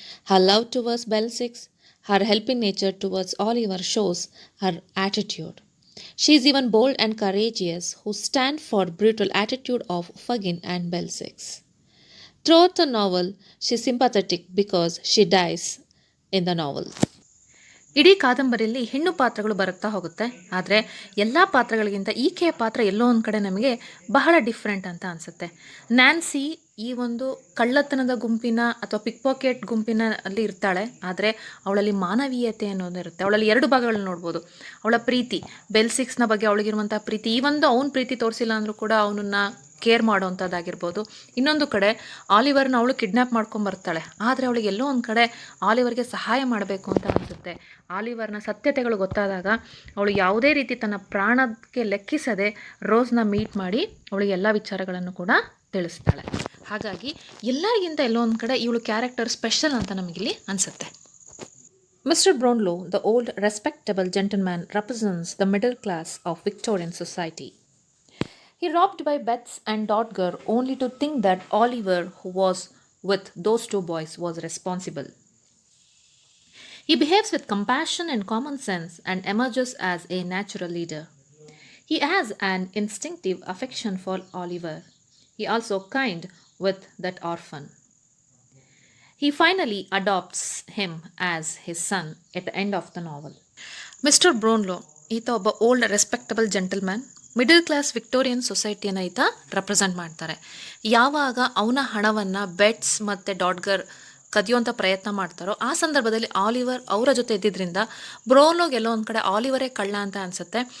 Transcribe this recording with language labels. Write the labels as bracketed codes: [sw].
[en] Her love towards Belzec, her helping nature towards Oliver shows her attitude. She is even bold and courageous, who stand for brutal attitude of Fagin and Belzec. Throughout the novel, she is sympathetic because she dies in the novel. [kn] ಇಡೀ ಕಾದಂಬರಿಯಲ್ಲಿ ಹೆಣ್ಣು ಪಾತ್ರಗಳು ಬರುತ್ತಾ ಹೋಗುತ್ತೆ, ಆದರೆ ಎಲ್ಲ ಪಾತ್ರಗಳಿಗಿಂತ ಈಕೆಯ ಪಾತ್ರ ಎಲ್ಲೋ ಒಂದು ಕಡೆ ನಮಗೆ ಬಹಳ ಡಿಫ್ರೆಂಟ್ ಅಂತ ಅನಿಸುತ್ತೆ. ನ್ಯಾನ್ಸಿ ಈ ಒಂದು ಕಳ್ಳತನದ ಗುಂಪಿನ ಅಥವಾ ಪಿಕ್ ಪಾಕೆಟ್ ಗುಂಪಿನಲ್ಲಿ ಇರ್ತಾಳೆ, ಆದರೆ ಅವಳಲ್ಲಿ ಮಾನವೀಯತೆ ಅನ್ನೋದು ಇರುತ್ತೆ. ಅವಳಲ್ಲಿ ಎರಡು ಭಾಗಗಳನ್ನ ನೋಡ್ಬೋದು. ಅವಳ ಪ್ರೀತಿ, ಬೆಲ್ಸಿಕ್ಸ್ನ ಬಗ್ಗೆ ಅವಳಿಗಿರುವಂಥ ಪ್ರೀತಿ, ಈ ಒಂದು ಅವನ ಪ್ರೀತಿ ತೋರಿಸಿಲ್ಲ ಅಂದರೂ ಕೂಡ ಅವನನ್ನು ಕೇರ್ ಮಾಡೋವಂಥದ್ದಾಗಿರ್ಬೋದು. ಇನ್ನೊಂದು ಕಡೆ ಆಲಿವರ್ನ ಅವಳು ಕಿಡ್ನ್ಯಾಪ್ ಮಾಡ್ಕೊಂಬರ್ತಾಳೆ, ಆದರೆ ಅವಳಿಗೆ ಎಲ್ಲೋ ಒಂದು ಕಡೆ ಆಲಿವರ್ಗೆ ಸಹಾಯ ಮಾಡಬೇಕು ಅಂತ ಅನಿಸುತ್ತೆ. ಆಲಿವರ್ನ ಸತ್ಯತೆಗಳು ಗೊತ್ತಾದಾಗ ಅವಳು ಯಾವುದೇ ರೀತಿ ತನ್ನ ಪ್ರಾಣಕ್ಕೆ ಲೆಕ್ಕಿಸದೆ ರೋಸ್ನ ಮೀಟ್ ಮಾಡಿ ಅವಳಿಗೆ ಎಲ್ಲ ವಿಚಾರಗಳನ್ನು ಕೂಡ ತಿಳಿಸ್ತಾಳೆ. ಹಾಗಾಗಿ ಎಲ್ಲರಿಗಿಂತ ಎಲ್ಲೋ ಒಂದು ಕಡೆ ಇವಳು ಕ್ಯಾರೆಕ್ಟರ್ ಸ್ಪೆಷಲ್ ಅಂತ ನಮಗಿಲ್ಲಿ ಅನಿಸುತ್ತೆ. [en] Mr. Brownlow, the old respectable gentleman, represents the middle class of Victorian society. He robbed by Betts and Dodger only to think that Oliver, who was with those two boys, was responsible. He behaves with compassion and common sense and emerges as a natural leader. He has an instinctive affection for Oliver. He also kind with that orphan. He finally adopts him as his son at the end of the novel. Mr. [kn] Brownlow, ಈತ ಒಬ್ಬ [en] old respectable gentleman, [kn] middle class Victorian ಸೊಸೈಟಿಯನ್ನು ಈತ represent ಮಾಡ್ತಾರೆ. ಯಾವಾಗ ಅವನ ಹಣವನ್ನು bets ಮತ್ತು ಡಾಡ್ಗರ್ ಕದಿಯುವಂಥ ಪ್ರಯತ್ನ ಮಾಡ್ತಾರೋ ಆ ಸಂದರ್ಭದಲ್ಲಿ ಆಲಿವರ್ ಅವರ ಜೊತೆ ಇದ್ದಿದ್ದರಿಂದ ಬ್ರೋನ್ಲೋಗೆ ಎಲ್ಲೋ ಒಂದು ಕಡೆ ಆಲಿವರೇ ಕಳ್ಳ ಅಂತ ಅನಿಸುತ್ತೆ.